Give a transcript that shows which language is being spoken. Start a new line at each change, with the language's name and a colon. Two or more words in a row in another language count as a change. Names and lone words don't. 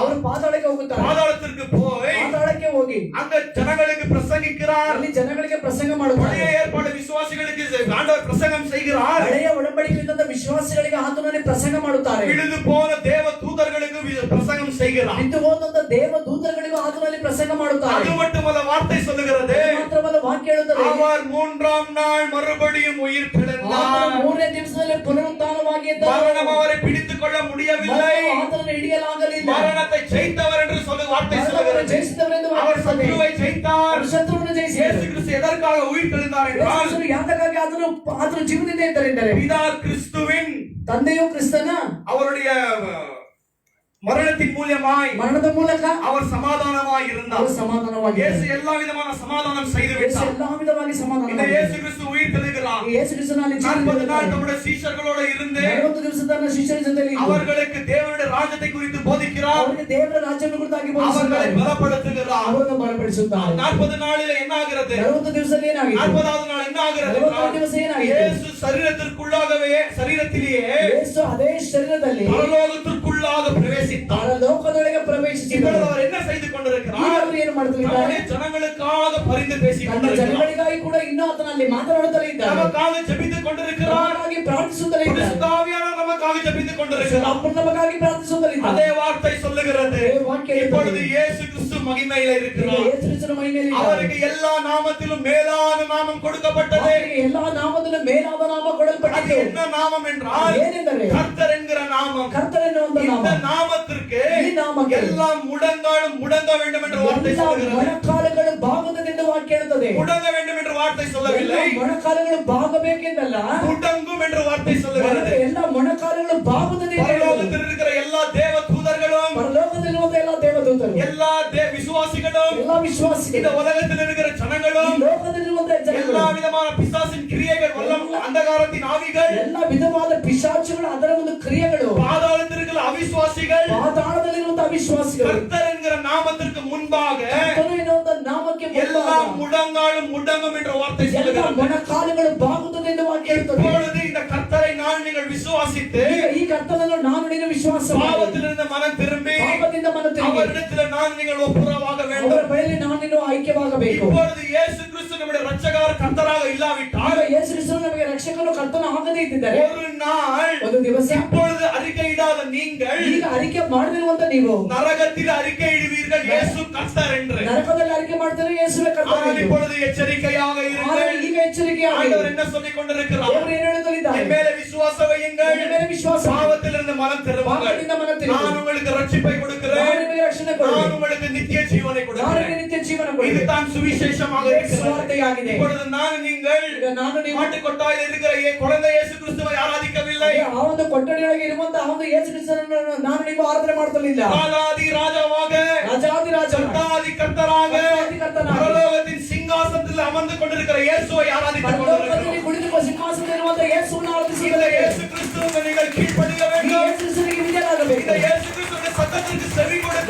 Kannada: ಅವರು ಪಾತಾಳಕ್ಕೆ ಹೋಗುತ್ತಾರೆ.
Tamil: பாதாளத்திற்கு போய்
Kannada: ಪಾತಾಳಕ್ಕೆ ಹೋಗಿ
Tamil: அந்த ஜனங்களுக்கு பிரசங்கிக்கிறார்.
Kannada: ಅಲ್ಲಿ ಜನಗಳಿಗೆ ಪ್ರಸಂಗ ಮಾಡುತ್ತಾರೆ.
Tamil: பழைய ஏற்பாடு விசுவாசிகளுக்கு ஆண்டவர் பிரசங்கம் செய்கிறார்.
Kannada: ಹಳೆಯ ಒಡಂಬಡಿಕೆಯಿಂದ ವಿಶ್ವಾಸಿಗಳಿಗೆ ಆತನನ್ನೇ ಪ್ರಸಂಗ ಮಾಡುತ್ತಾರೆ.
Tamil: விழுந்து போன தேவ தூதர்களுக்கு பிரசங்கம் செய்கிறார்.
Kannada: ಬಿದ್ದು ಹೋದಂತ ದೇವ ದೂತರುಗಳಿಗೂ ಆತನಲ್ಲಿ ಪ್ರಸಂಗ ಮಾಡುತ್ತಾರೆ.
Tamil: அது மட்டுமல்ல, வார்த்தை சொல்லுகிறது,
Kannada: ಮಾತ್ರವಲ್ಲ ವಾಕ್ಯ ಹೇಳುತ್ತದೆ,
Tamil: அவர் மூன்றாம் நாள் மறுபடியும் உயிர் தெழுந்தார்.
Kannada: ಮೂರನೇ ದಿವಸದಲ್ಲಿ ಪುನರುತ್ಥಾನವಾಗಿ ಎದ್ದ.
Tamil: மரணம் அவரை பிடித்துக் கொள்ள முடியவில்லை.
Kannada: ಆತನನ್ನು ಹಿಡಿಯಲಾಗಲಿಲ್ಲ.
Tamil: மரணத்தை ஜெயித்தவர் என்று வார்த்தை சொல்லுகிறது.
Kannada: ಜಯಿಸಿದವರೆಂದು
Tamil: அவர் சத்ருவை ஜெயித்தார்.
Kannada: ಶತ್ರುವನ್ನು ಜಯಿಸಿ
Tamil: இயேசு கிறிஸ்து எதற்காக உயிர் தெழுந்தார் என்றால்,
Kannada: ಯಾತಕ್ಕಾಗಿ ಆತನು ಜೀವನದಿಂದ ಇದ್ದಾರೆ.
Tamil: பிதா கிறிஸ்துவின்
Kannada: ತಂದೆಯು ಕ್ರಿಸ್ತನ
Tamil: அவருடைய மரணத்தின் மூலமாய்
Kannada: ಮರಣದ ಮೂಲಕ
Tamil: அவர் சமாதானமாய் இருந்தார்.
Kannada: ಅವರು ಸಮಾಧಾನವಾಗಿ
Tamil: இயேசு எல்லா விதமான சமாதானம் செய்து விட்டார்.
Kannada: ಎಲ್ಲಾ ವಿಧವಾಗಿ ಸಮಾಧಾನ
Tamil: இந்த இயேசு கிறிஸ்து உயிர் தெழுகிறார்.
Kannada: ಯೇಸು ಕ್ರಿಸ್ತನಲ್ಲಿ
Tamil: 40 நாள் நம்முடைய சீஷர்களோடு இருந்து
Kannada: 40 ದಿವಸ ತನ್ನ ಶಿಷ್ಯರ ಜೊತೆಯಲ್ಲಿ
Tamil: அவர்களுக்கு தேவனுடைய ராஜ்யத்தை குறித்து போதிக்கிறார்.
Kannada: ಅವರಿಗೆ ದೇವರ ರಾಜ್ಯವನ್ನು ಕುರಿತಾಗಿ
Tamil: அவர்களை
Kannada: ಬೋಧಿಸುತ್ತಾರೆ.
Tamil: பலப்படுத்துகிறார்.
Kannada: ಅವರನ್ನು ಬಲಪಡಿಸುತ್ತಾರೆ.
Tamil: 40 நாளில் என்ன ஆகிறது?
Kannada: 40 ದಿವಸದಲ್ಲಿ ಏನಾಗಿದೆ?
Tamil: 40வது நாள் என்ன ஆகிறது?
Kannada: 40 ದಿವಸ ಏನಾಗಿದೆ?
Tamil: இயேசு சரீரத்திலேயே
Kannada: ಯೇಸು ಅದೇ ಶರೀರದಲ್ಲಿ
Tamil: பரலோகத்திற்குள்ளாக பிரவேசித்தார்.
Kannada: ಪರಲೋಕದೊಳಗೆ ಪ್ರವೇಶಿಸಿದರು.
Tamil: இப்பொழுது அவர் என்ன செய்து கொண்டிருக்கிறார்?
Kannada: ಈಗ ಅವರು ಏನು ಮಾಡುತ್ತಿದ್ದಾರೆ?
Tamil: நம்முடைய ஜனங்களுக்காக பரிந்து பேசிக்
Kannada: ತನ್ನ
Tamil: கொண்டிருக்கிறார்.
Kannada: ಜನಗಳಿಗಾಗಿ ಕೂಡ ಇನ್ನೂ ಆತನಲ್ಲಿ ಮಾತನಾಡುತ್ತಲೇ ಇದ್ದಾರೆ.
Tamil: நமக்காக ஜெபித்துக் கொண்டிருக்கிறார்.
Kannada: ನಮಗಾಗಿ ಪ್ರಾರ್ಥಿಸುತ್ತಲೇ ಇದ್ದಾರೆ.
Tamil: பரிசுத்த ஆவியானவர் நமக்காக ஜெபித்துக் கொண்டிருக்கிறார்.
Kannada: ಅವರು ನಮಗಾಗಿ ಪ್ರಾರ್ಥಿಸುತ್ತಲೇ ಇದ್ದಾರೆ.
Tamil: அதே வார்த்தை சொல்லுகிறது, இப்பொழுது இயேசு கிறிஸ்து மகிமையில
Kannada: ಈಗ
Tamil: இருக்கிறார்.
Kannada: ಯೇಸು ಕ್ರಿಸ್ತನ ಮಹಿಮೆಯಲ್ಲಿ ಇದ್ದಾರೆ.
Tamil: அவருக்கு எல்லா நாமத்திலும் மேலான நாமம் கொடுக்கப்பட்டது.
Kannada: ಅವರಿಗೆ ಎಲ್ಲಾ ನಾಮದಲ್ಲೂ ಮೇಲಾದ ನಾಮ
Tamil: அது
Kannada: ಕೊಡಲ್ಪಟ್ಟಿದೆ.
Tamil: என்ன நாமம் என்றால்,
Kannada: ಏನೆಂದರೆ
Tamil: கர்த்தர் என்கிற நாமம்.
Kannada: ಕರ್ತನೆನ್ನುವಂತ ನಾಮ.
Tamil: இந்த நாமத்திற்கு
Kannada: ಈ ನಾಮಕ್ಕೆ
Tamil: எல்லா முடங்காலும் முடங்க வேண்டும் என்ற வார்த்தை
Kannada: ಎಲ್ಲ
Tamil: சொல்லுகிறது.
Kannada: ಮೊಣಕಾಲುಗಳು ಬಾಗುವುದೆಂದು ವಾಕ್ಯ ಹೇಳುತ್ತದೆ.
Tamil: முடங்க வேண்டும் என்ற வார்த்தை சொல்லவில்லை,
Kannada: ಎಲ್ಲ ಮೊಣಕಾಲುಗಳು ಬಾಗಬೇಕೆಂದಲ್ಲ,
Tamil: முடங்கும் என்ற வார்த்தை சொல்லுகிறது.
Kannada: ಎಲ್ಲ ಮೊಣಕಾಲುಗಳು ಬಾಗುತ್ತದೆ.
Tamil: பரலோகத்தில் இருக்கிற எல்லா தேவ தூதர்களும்,
Kannada: ಪರಲೋಕದಲ್ಲಿರುವ ಎಲ್ಲ ದೇವದೂತರು,
Tamil: எல்லா விசுவாசிகளும்,
Kannada: ಎಲ್ಲ ವಿಶ್ವಾಸಿಗಳು,
Tamil: இந்த உலகத்தில் இருக்கிற
Kannada: ಈ
Tamil: ஜனங்களும்,
Kannada: ಲೋಕದಲ್ಲಿರುವಂತ ಜನಗಳು,
Tamil: எல்லா விதமான பிசாசின் கிரியைகள், வல்லம் அந்தகாரத்தின் ஆவிகள்,
Kannada: ಎಲ್ಲ ವಿಧವಾದ ಪಿಶಾಚುಗಳು, ಅದರ ಒಂದು ಕ್ರಿಯೆಗಳು,
Tamil: பாதாளத்தில் இருக்கிற அவிசுவாசிகள்,
Kannada: ಪಾತಾಳದಲ್ಲಿರುವಂತ ಅವಿಶ್ವಾಸಿಗಳು,
Tamil: கர்த்தர் என்கிற நாமத்திற்கு முன்பாக
Kannada: ಕರ್ತನು ಎನ್ನುವಂತ ನಾಮಕ್ಕೆ
Tamil: எல்லா
Kannada: ಮುಂಭಾಗ
Tamil: முடங்காலும் முடங்கும் என்ற வார்த்தை
Kannada: ಎಲ್ಲ
Tamil: சொல்லுகிறது.
Kannada: ಮೊಣಕಾಲುಗಳು ಬಾಗುತ್ತದೆ ಎಂದು ವಾಕ್ಯ ಹೇಳುತ್ತದೆ.
Tamil: இப்பொழுது இந்த கர்த்தரை நான் நீங்கள் விசுவாசித்து
Kannada: ಈ ಕರ್ತನನ್ನು ನಾನು ನೀನು ವಿಶ್ವಾಸ ಮಾಡಿ,
Tamil: பாவத்திலிருந்து மனம் திரும்பி
Kannada: ಪಾಪದಿಂದ ಮನ ತಿರುಗಿ,
Tamil: அவரிடத்தில் நான் நீங்கள் ஒப்புரவாக
Kannada: ಅವರ
Tamil: வேண்டும்.
Kannada: ಬಳಿಯಲ್ಲಿ ನಾನು ನೀನು ಐಕ್ಯವಾಗಬೇಕು.
Tamil: இப்பொழுது இயேசு கிறிஸ்து நம்முடைய இரட்சகர் கர்த்தராக இல்லாவிட்டால்,
Kannada: ಆಗ ಯೇಸು ಕ್ರಿಸ್ತನು ನಮಗೆ ರಕ್ಷಕನು ಕರ್ತನ ಆಗದೇ ಇದ್ದಿದ್ದಾರೆ,
Tamil: ஒரு நாள்
Kannada: ಒಂದು ದಿವಸ
Tamil: இப்பொழுது அறிக்கையிடாத நீங்கள்
Kannada: ಈಗ ಅರಿಕೆ ಮಾಡದಿರುವಂತ ನೀವು
Tamil: நரகத்தில் அறிக்கையிடுவீர்கள் இயேசு கர்த்தர் என்று.
Kannada: ನರಕದಲ್ಲಿ ಅರಿಕೆ ಮಾಡ್ತಾರೆ ಯೇಸುವೆ ಕರ್ತನ
Tamil: ஆனால்
Kannada: ಎಂದು.
Tamil: இப்பொழுது எச்சரிக்கையாக
Kannada: ಆದರೆ
Tamil: இருங்கள்.
Kannada: ಈಗ ಎಚ್ಚರಿಕೆಯಾಗಿ
Tamil: ஆண்டவர் என்ன சொல்லிக் கொண்டிருக்கிறார்?
Kannada: ದೇವರು ಏನು ಹೇಳುತ್ತಿದ್ದಾರೆ?
Tamil: என் மேல விசுவாசம் வையுங்கள்,
Kannada: ನನ್ನ ಮೇಲೆ ವಿಶ್ವಾಸ,
Tamil: பாவத்திலிருந்து மனம் திரும்புங்கள்,
Kannada: ಪಾಪದಿಂದ ಮನ ತಿರುಗಿ,
Tamil: நான் உங்களுக்கு ரட்சிப்பை
Kannada: ನಾನು
Tamil: கொடுக்கிறேன்,
Kannada: ನಿಮಗೆ ರಕ್ಷಣೆ
Tamil: நான்
Kannada: ಕೊಡುವೆನು,
Tamil: உங்களுக்கு நித்திய ஜீவனை
Kannada: ನಾನು
Tamil: கொடுக்கிறேன்.
Kannada: ನಿಮಗೆ ನಿತ್ಯ ಜೀವನ ಕೊಡುವೆನು.
Tamil: இதுதான் சுவிசேஷமாக
Kannada: ಇದು
Tamil: இருக்கிறது.
Kannada: ಸುವಾರ್ತೆಯಾಗಿದೆ.
Tamil: இப்பொழுது நான் நீங்கள்
Kannada: ಈಗ ನಾನು ನೀವು
Tamil: மாட்டு கொட்டாயில் இருக்கிற குழந்தை இயேசு கிறிஸ்துவை ஆராதிக்கவில்லை.
Kannada: ಆ ಒಂದು ಕೊಠಡಿಯೊಳಗೆ ಇರುವಂತ ಆ ಒಂದು ಯೇಸು ಕ್ರಿಸ್ತನನ್ನು ನಾನು ನೀವು ಆರಾಧನೆ ಮಾಡುತ್ತಿಲ್ಲ.
Tamil: ராஜாதி ராஜாவாக,
Kannada: ರಾಜಾಧಿರಾಜ,
Tamil: கர்த்தாதி கர்த்தராக, கர்த்தனாக, பரலோகத்தின் சிங்காசனத்தில் அமர்ந்து கொண்டிருக்கிற இயேசுவை ஆராதித்துக்
Kannada: ಪರಲೋಕದಲ್ಲಿ
Tamil: கொண்டிருக்கிறோம்.
Kannada: ಕುಳಿತುಕೊಂಡು ಸಿಂಹಾಸನದಲ್ಲಿ ಇರುವಂತ ಯೇಸುವನ್ನು
Tamil: இந்த
Kannada: ಆರಾಧಿಸಿದರೆ
Tamil: இயேசு கிறிஸ்துவுக்கு நீங்கள் கீழ்ப்படிய
Kannada: ಈ
Tamil: வேண்டும்.
Kannada: ಯೇಸು ಕ್ರಿಸ್ತನಿಗೆ ವಿಧೇಯರಾಗಬೇಕು.
Tamil: இந்த இயேசு கிறிஸ்துவின் சத்தத்திற்கு செவி கொடுத்து